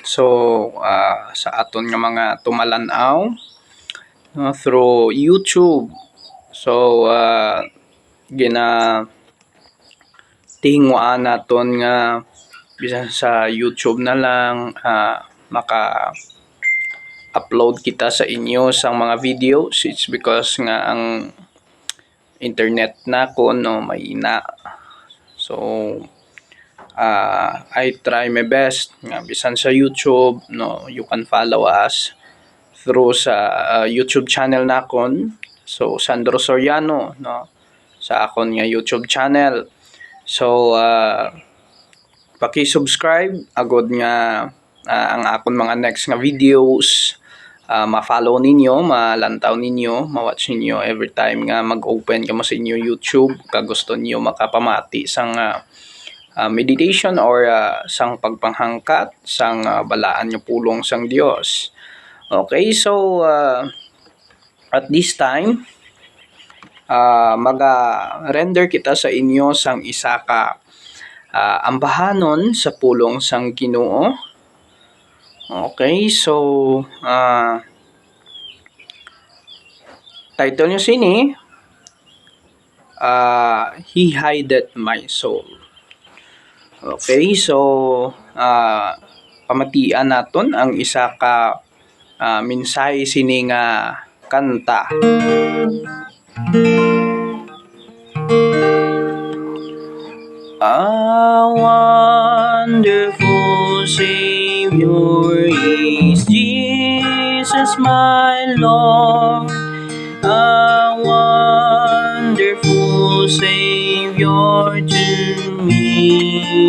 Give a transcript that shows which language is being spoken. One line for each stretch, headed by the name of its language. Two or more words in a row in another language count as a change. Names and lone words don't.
Hiligaynon: So sa aton nga mga tumalanaw through YouTube. So gina tingwaan naton nga bisan sa YouTube na lang maka-upload kita sa inyo sang mga videos. It's because nga ang internet na ko no may ina.
English: So I try my best
Hiligaynon: nga bisan sa
English: YouTube no, you can follow us through sa YouTube channel nakon.
Hiligaynon: So Sandro Soriano no, sa akon nga YouTube channel. So paki-subscribe agod nga ang akon mga next nga videos ma-follow ninyo, malantaw ninyo, ma-watch ninyo
English: every time
Hiligaynon: nga mag-open kamo sa inyo YouTube kag gusto niyo makapamati sang meditation or sang pagpanghangkat sang balaan nga pulong sang Dios.
English: Okay, so at this time
Hiligaynon: maga-render kita sa inyo sang isa ka ambahanon sa pulong sang Ginoo. Okay, so title nyo sini He Hideth My Soul. Okay, so pamatian naton ang isa ka mensahe sini nga kanta.
English: A wonderful Savior is Jesus my Lord. A wonderful Savior to me.